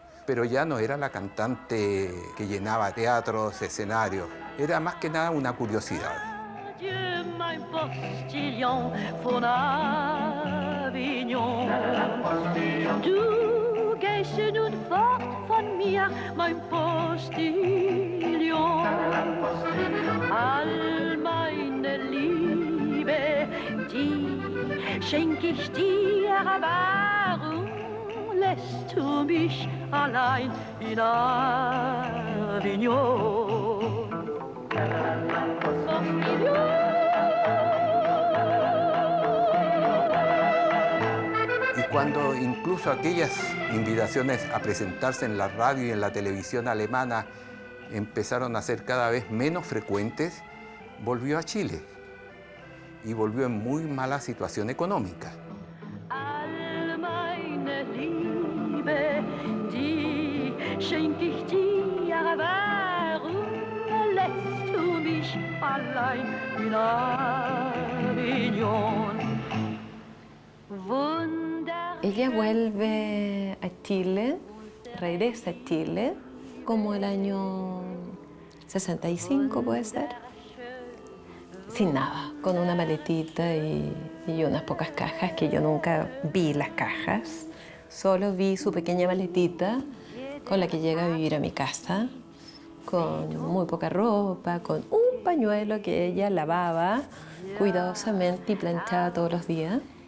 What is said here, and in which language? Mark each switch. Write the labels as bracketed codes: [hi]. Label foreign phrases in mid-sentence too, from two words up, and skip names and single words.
[es] Pero ya no era la cantante que llenaba teatros, escenarios, era más que nada una curiosidad. [de] Adieu, mein Postillon von Avignon. Du gehst nun fort von mir, mein Postillon. All meine Liebe, die schenk ich dir, warum lässt du mich allein in Avignon? [es] Y cuando incluso aquellas invitaciones a presentarse en la radio y en la televisión alemana empezaron a ser cada vez menos frecuentes, volvió a Chile y volvió en muy mala situación económica. [de] All meine Liebe, die schenk ich dir, warum lässt du mich allein in Avignon? [es] Ella vuelve a Chile, regresa a Chile, como el año 65 puede ser, sin nada, con una maletita y unas pocas cajas, que yo nunca vi las cajas, solo vi su pequeña maletita con la que llega a vivir a mi casa, con muy poca ropa, con un pañuelo que ella lavaba cuidadosamente y planchaba todos los días.